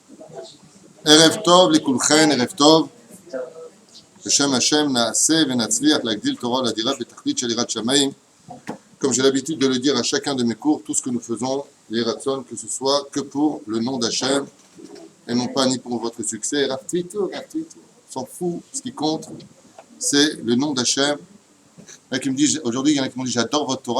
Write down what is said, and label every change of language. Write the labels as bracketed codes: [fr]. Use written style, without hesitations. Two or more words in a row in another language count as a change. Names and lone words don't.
[he] ערב טוב לכולכן, ערב טוב. בשם השם נעשה ונצליח להגדיל תורה ולאדירה בתכלית של יראת שמיים. [fr] Comme j'ai l'habitude de le dire à chacun de mes cours, tout ce que nous faisons, les ratson, que ce soit que pour le nom d'Hachem, et non pas ni pour votre succès. On s'en fout, ce qui compte, c'est le nom d'Hachem. Aujourd'hui, il y en a qui m'ont dit, j'adore votre Torah.